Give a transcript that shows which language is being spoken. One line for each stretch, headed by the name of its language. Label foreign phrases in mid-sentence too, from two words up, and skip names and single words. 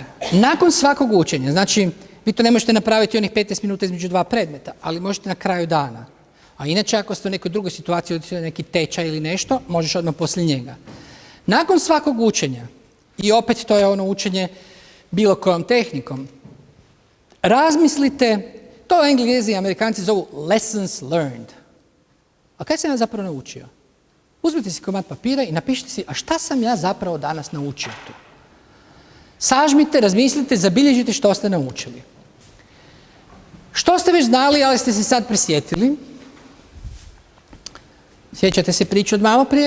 Croatian: Nakon svakog učenja, znači, vi to ne možete napraviti onih 15 minuta između 2 predmeta, ali možete na kraju dana. A inače, ako ste u nekoj drugoj situaciji, neki tečaj ili nešto, možeš odmah poslije njega. Nakon svakog učenja, i opet to je ono učenje bilo kojom tehnikom, razmislite, to Englezi i Amerikanci zovu
English: lessons learned.
Croatian: A kaj sam ja zapravo naučio? Uzmite si komad papira i napišite si, a šta sam ja zapravo danas naučio tu? Sažmite, razmislite, zabilježite što ste naučili. Što ste već znali, ali ste se sad prisjetili? Sjećate se priču od malo prije?